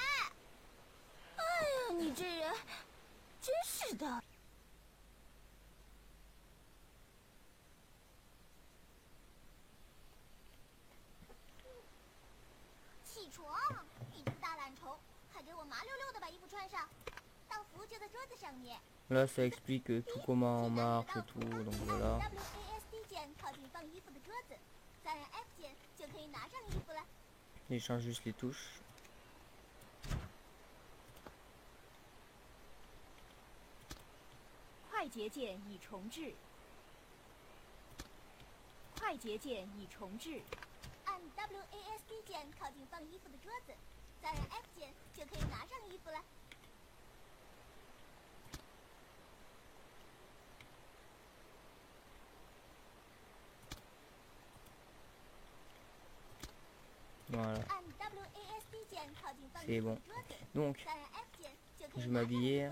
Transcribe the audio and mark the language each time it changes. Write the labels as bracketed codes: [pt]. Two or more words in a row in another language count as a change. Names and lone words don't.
[zh] 哎呀，你这人，真是的。起床，你这个大懒虫，还给我麻溜溜的把衣服穿上。到服就在桌子上面。 [fr] Là ça explique tout comment marche et tout, donc voilà. Il change juste les touches. [zh] 按 WASD 键靠近放衣服的桌子，再按 F 键就可以拿上衣服了。 [fr] Voilà. C'est bon. Donc, je vais m'habiller.